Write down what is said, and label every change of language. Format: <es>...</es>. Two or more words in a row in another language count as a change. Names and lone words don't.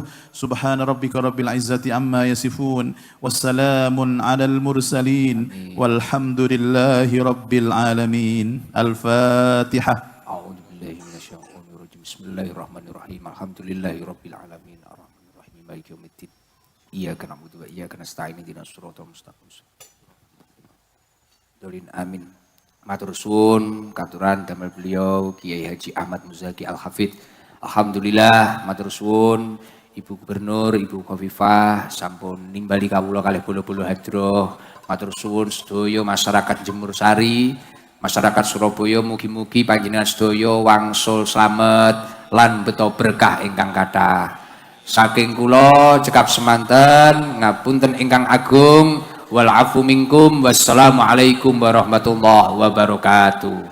<ar>سبحان ربك رب العزة عما يصفون والسلام على المرسلين والحمد لله رب العالمين. الفاتحة. أعوذ بالله من الشيطان الرجيم. بسم الله الرحمن الرحيم. الحمد لله رب العالمين الرحمن الرحيم مالك يوم الدين. إياك نعبد وإياك نستعين اهدنا الصراط المستقيم. ضالين آمين.</ar> <jv>Matur suwun katuran damel beliau Kiai Haji Ahmad Muzaki Al-Hafidh. Alhamdulillah matur suwun Ibu Gubernur, Ibu Khofifah sampun nimbali kawula kalih bola-bola hadroh. Matur suwun sedaya masyarakat Jemur Sari, masyarakat Surabaya, mugi-mugi panjenengan sedaya wangsul slamet lan beto berkah ingkang kathah. Saking kula cekap semanten ngapunten ingkang agung.</jv> <ar>والعفو منكم. والسلام عليكم ورحمة الله وبركاته.</ar>